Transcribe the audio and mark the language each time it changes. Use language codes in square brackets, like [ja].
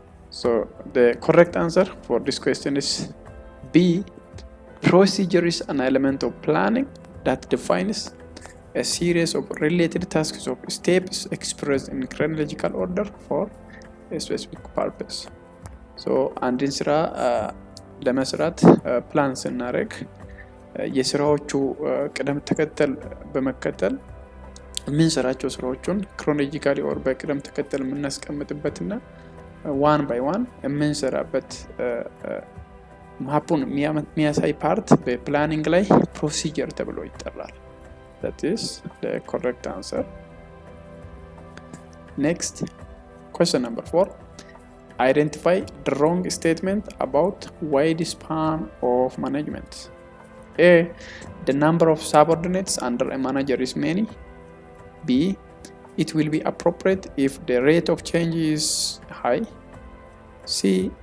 [en] So the correct answer for this question is B. Procedure is an element of planning that defines a series of related tasks of steps expressed in chronological order for a specific purpose. [am] So አንድን ስራ ለመስራት ፕላን ስናደርግ የስራዎቹ ቅደም ተከተል በመከተል የምንሰራቸው ስራዎችን ክሮኖሎጂካሊ ኦር በቅደም ተከተል የምናስቀምጥበትና ዋን ባይ ዋን የምንሰራበት ማፑን የሚያሳይ ፓርት በፕላኒንግ ላይ ፕሮሲጀር ተብሎ ይጠራል። [en] That is the correct answer. Next, question number 4. Identify the wrong statement about wide span of management. A. The number of subordinates under a manager is many. B. It will be appropriate if the rate of change is high. C.